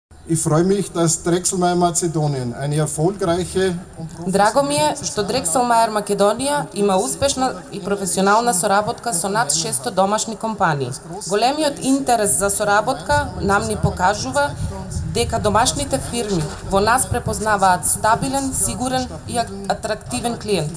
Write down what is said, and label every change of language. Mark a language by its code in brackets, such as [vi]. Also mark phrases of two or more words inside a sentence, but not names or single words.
[de] Ich freue mich, dass Drexelmeier Macedonien eine erfolgreiche. [mk] Драго ми е што Дрекселмајер Македонија има успешна и професионална соработка со над 600 домашни компании. Големиот интерес за соработка нам ни покажува дека домашните фирми во нас препознаваат стабилен, сигурен и атрактивен клиент.